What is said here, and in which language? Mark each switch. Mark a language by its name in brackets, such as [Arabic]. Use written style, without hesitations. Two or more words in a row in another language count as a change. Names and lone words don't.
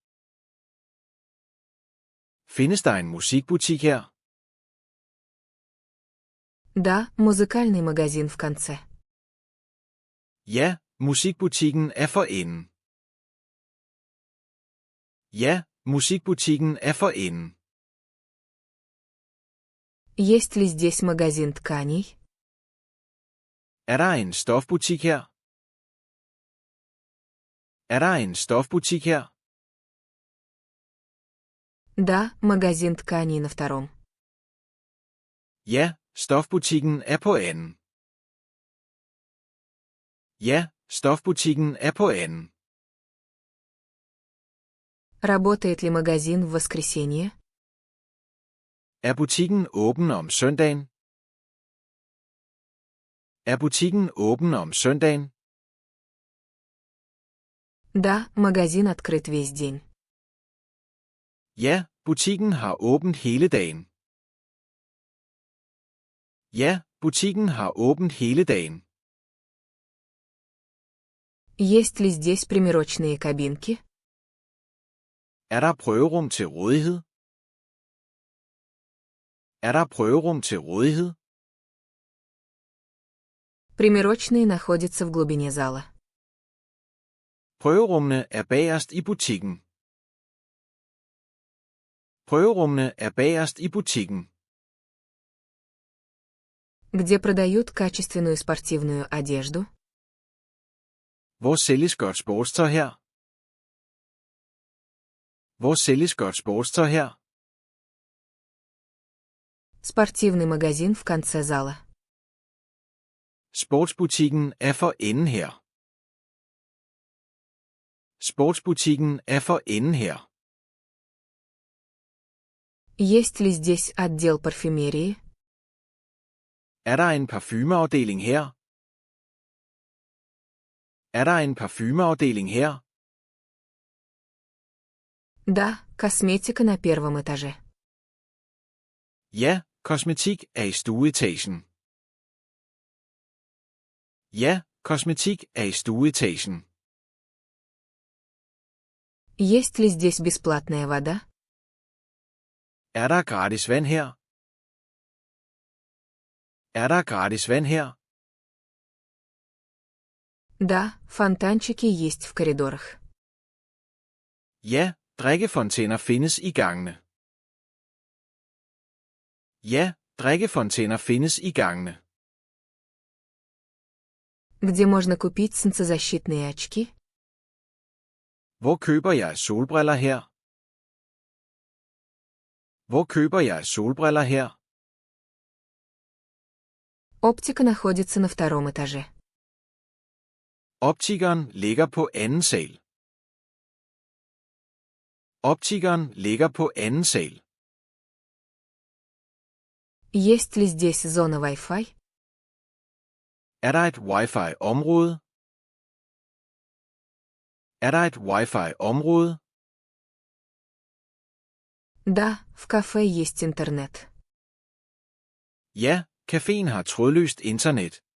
[Danish] Findes der en musikbutik her? [Russian] Да, музыкальный магазин в конце. [Danish] Ja, musikbutikken er for enden. Ja, musikbutikken er for enden. [Russian] Есть ли здесь магазин тканей? [Danish] Er der en stofbutik her? Er der en stofbutik her? [Russian] Да, магазин тканей на втором. [Danish] Ja, stofbutikken er på anden. Ja, stofbutikken er på anden. [Russian] Работает ли магазин в воскресенье? [Danish] Er butikken åben om søndagen? Er butikken åben om søndagen? [Russian] Да, магазин открыт весь день. [Danish] Ja, butikken har åbent hele dagen. Ja, butikken har åbent hele dagen. [Russian] Есть ли здесь примерочные кабинки? [Danish] Er der prøverum til rådighed? Er der prøverum til rådighed? [Russian] Примерочные находятся в глубине зала. [Danish] Prøverummene er bagerst i butikken. Prøverummene er bagerst i butikken. [Russian] Где продают качественную спортивную одежду? [Danish] Hvor sælges godt sportstøj her? Hvor sælges godt sportstøj her? [Russian] Спортивный магазин в конце зала. [Danish] Sportsbutikken er for enden her. Sportsbutikken er for enden her. [Russian] Есть ли здесь отдел парфюмерии? [Danish] Er der en parfumeafdeling her? Er der en parfumeafdeling her? [Russian] Да, косметика на первом этаже. [Danish] Ja, kosmetik er i stueetagen. Ja, kosmetik er i stueetagen. [Russian] Есть ли здесь бесплатная вода? [Danish] Er der gratis vand her? Er der gratis vand her? [Russian] Да, фонтанчики есть в коридорах. [Danish] Ja, drikkefontæner findes i gangene. Ja, drikkefontæner findes i gangene. [Russian] Где можно купить солнцезащитные очки? [Danish] Hvor køber jeg solbriller her? Hvor køber jeg solbriller her? [Russian] Оптика находится на втором этаже. [Danish] Optikeren ligger på anden sal. Optikeren ligger på anden sal. [Russian] Есть ли здесь зона Wi-Fi? [Danish] Er der et wifi-område? Er der et wifi-område? [Russian] Да, в кафе есть интернет. [Danish] Ja, caféen har trådløst internet.